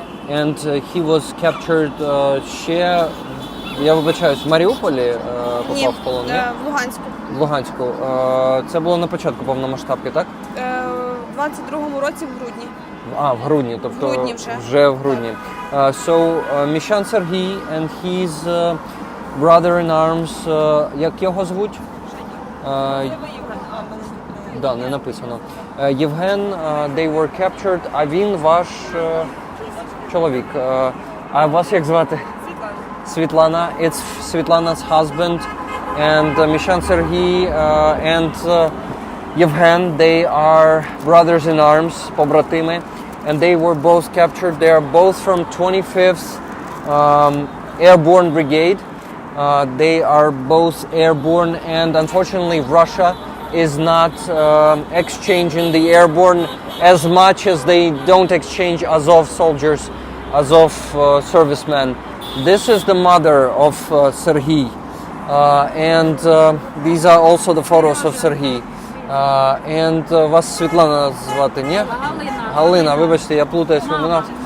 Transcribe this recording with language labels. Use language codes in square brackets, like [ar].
[en] And he was captured [uk] ще, я вибачаюсь, в Маріуполі попав Ні, в полон? Ні? в Луганську. В Луганську. Це було на початку повномасштабки, так? В 22-му році в грудні. В грудні, тобто В грудні вже. вже в грудні. [en] So, Міщан Сергій and his brother in arms, [uk] як його звуть? Да, не написано. Євген, [en] they were captured, [uk] а він ваш чоловік. А вас як звати? Світлана. [en] It's Svetlana's husband and Міщан Сергій and Yevgen, they are brothers in arms, побратими, and they were both captured. They are both from 25th Airborne Brigade. They are both airborne, and unfortunately Russia is not exchanging the airborne as much as they don't exchange Azov soldiers, Azov servicemen. This is the mother of Serhiy, and these are also the photos of Serhiy. [uk] And вас Світлана звати, ні? Галина, вибачте, я плутаюсь в іменах.